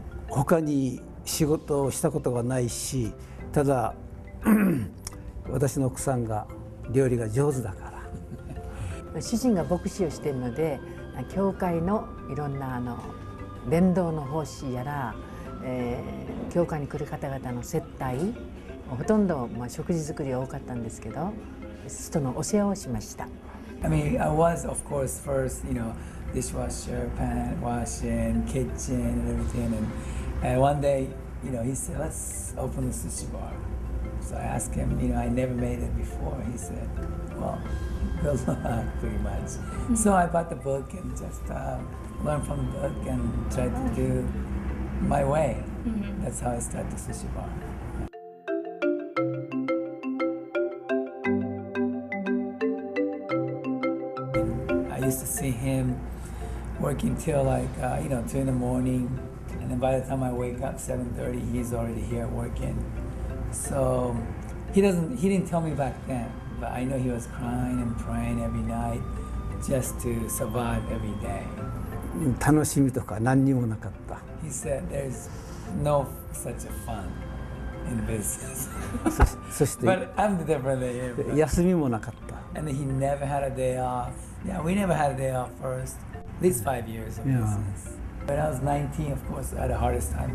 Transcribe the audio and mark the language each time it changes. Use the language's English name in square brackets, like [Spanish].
[Japanese] 他に仕事をしたことがないし、ただ私の奥さんが料理が上手だから。主人が牧師をしているので、教会のいろんな伝道の奉仕やら、教会に来る方々の接待、ほとんど食事作りが多かったんですけど、人のお世話をしました。 [English] I mean, I was, of course, first, dishwasher, pan washing, kitchen, and everything. And one day, he said, let's open the sushi bar. So I asked him, I never made it before. He said, well, good luck, pretty much. So I bought the book and just learned from the book and tried to do my way. That's how I started the sushi bar. I used to see him working till 2 in the morning, and then by the time I wake up 7:30, he's already here working. So he didn't tell me back then, but I know he was crying and praying every night just to survive every day. [Japanese] 楽しみとか何にもなかった。 [English] He said there's no such a fun in business. [Japanese] そして [English] But I'm different than him. [Japanese] 休みもなかった。 [English] And he never had a day off. Yeah, we never had a day off first. At least 5 years of business. When I was 19, of course, I had the hardest time.